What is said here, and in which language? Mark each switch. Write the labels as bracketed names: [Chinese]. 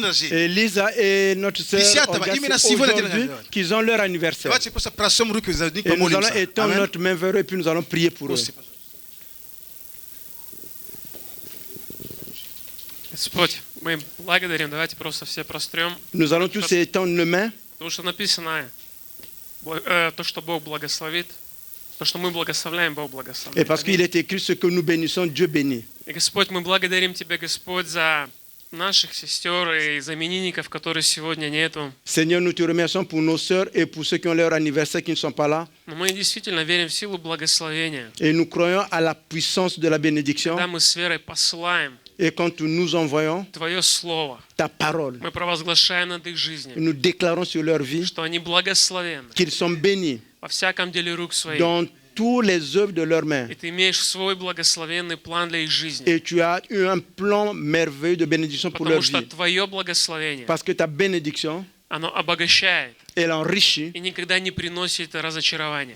[French] Et Lisa et notre sœur aujourd'hui qu'ils ont leur anniversaire. Et nous allons étendre notre main vers eux et puis nous allons prier pour eux. [Russian] Господь, мы благодарим, давайте просто все прострем. [French] Nous allons tous étendre nos mains. [Russian] Потому что написано, то, что Бог благословит, то, что мы благословляем, Бог [French] Et [Russian] благословляет. [French] parce qu'il est écrit ce que nous bénissons, Dieu bénit. [Russian] И, Господь, мы благодарим Тебя, Господь, за наших сестер и за именинников, которые сегодня нету. [French] Seigneur, nous te remercions pour nos sœurs et pour ceux qui ont leur anniversaire qui ne sont pas là. [Russian] Но мы действительно верим в силу благословения. [French] Et nous croyons à la puissance de la bénédiction. [Russian] Когда мы с верой посылаем [French] Et quand nous envoyons [Russian] Твое Слово, [French] ta parole, [Russian] мы провозглашаем над их жизнью, [French] nous déclarons sur leur vie [Russian] что они благословенны [French] qu'ils sont bénis [Russian] во всяком деле рук своих. [French] dans toutes les œuvres de leurs mains. [Russian] И Ты имеешь свой благословенный план для их жизни. [French] Et tu as eu un plan merveilleux de bénédiction pour leur [Russian] Потому что [French] vie. [Russian] Твое благословение, [French] Parce que ta bénédiction, [Russian] оно обогащает [French] elle enrichit [Russian] и никогда не приносит разочарования.